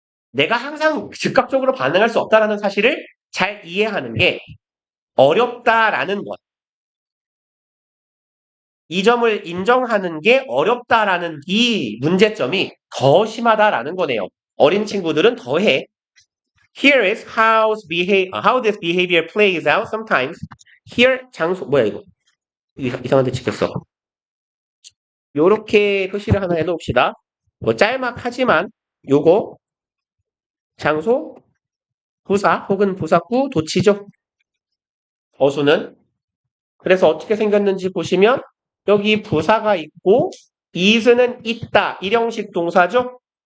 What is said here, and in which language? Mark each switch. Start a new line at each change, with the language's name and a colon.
Korean: 내가 항상 즉각적으로 반응할 수 없다는 사실을 잘 이해하는 게 어렵다라는 것. 이 점을 인정하는 게 어렵다라는 이 문제점이 더 심하다라는 거네요. 어린 친구들은 더해.
English: Here is how this behavior plays out sometimes.
Korean: Here 장소 뭐야 이거 이상한 데 찍혔어. 요렇게 표시를 하나 해놓읍시다. 뭐 짤막하지만 요거 장소 부사 혹은 부사구 도치죠. 어수는 그래서 어떻게 생겼는지 보시면 여기 부사가 있고 is는 있다 일형식 동사죠.